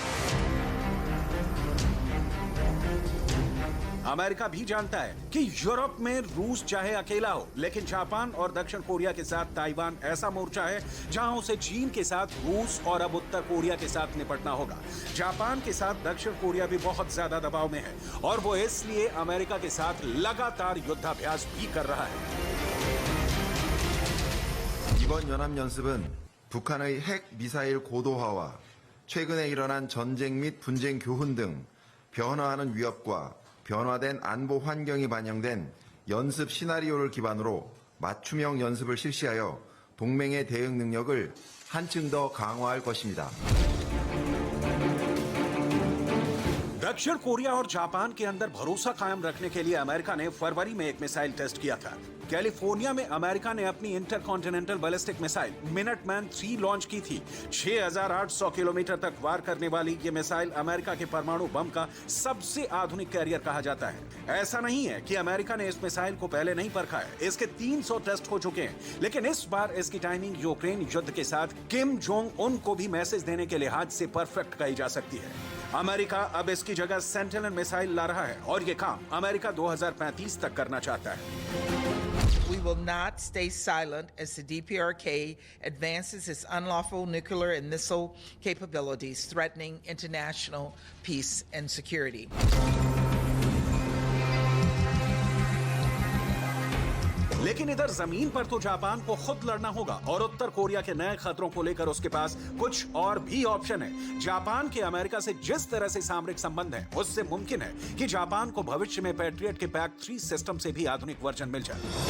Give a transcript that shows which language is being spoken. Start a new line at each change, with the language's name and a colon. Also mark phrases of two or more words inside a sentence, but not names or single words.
Hindi: अमेरिका भी जानता है कि यूरोप में रूस चाहे अकेला हो, लेकिन जापान और दक्षिण कोरिया के साथ ताइवान ऐसा मोर्चा है जहां उसे चीन के साथ रूस और अब उत्तर कोरिया के साथ निपटना होगा। जापान के साथ दक्षिण कोरिया भी बहुत ज्यादा दबाव में है और वो इसलिए अमेरिका के साथ लगातार युद्धाभ्यास भी कर रहा है।
Korean: 이번 연합연습은 북한의 핵 미사일 고도화와 최근에 일어난 전쟁 및 분쟁 교훈 등 변화하는 위협과 변화된 안보 환경이 반영된 연습 시나리오를 기반으로 맞춤형 연습을 실시하여 동맹의 대응 능력을 한층 더 강화할 것입니다.
Hindi: दक्षिण कोरिया और जापान के अंदर भरोसा कायम रखने के लिए अमेरिका ने फरवरी में एक
English: missile test
Hindi: किया था। कैलिफोर्निया में अमेरिका ने अपनी
English: intercontinental ballistic missile
Hindi: मिनटमैन 3 लॉन्च की थी। 6,800 किलोमीटर तक वार करने वाली ये मिसाइल अमेरिका के परमाणु बम का सबसे आधुनिक कैरियर कहा जाता है। ऐसा नहीं है कि अमेरिका ने इस मिसाइल को पहले नहीं परखा है, इसके 300 टेस्ट हो चुके हैं, लेकिन इस बार इसकी टाइमिंग यूक्रेन युद्ध के साथ किम जोंग उन को भी मैसेज देने के लिहाज से परफेक्ट कही जा सकती है। अमेरिका अब इसकी जगह सेंटिनल मिसाइल ला रहा है और ये काम अमेरिका 2035 तक करना चाहता है।
English: We will not stay silent as the DPRK advances its unlawful nuclear and missile capabilities, threatening international peace and security.
Hindi: लेकिन इधर जमीन पर तो जापान को खुद लड़ना होगा और उत्तर कोरिया के नए खतरों को लेकर उसके पास कुछ और भी ऑप्शन है। जापान के अमेरिका से जिस तरह से सामरिक संबंध है, उससे मुमकिन है कि जापान को भविष्य में पैट्रियट के पैक 3 सिस्टम से भी आधुनिक वर्जन मिल जाए।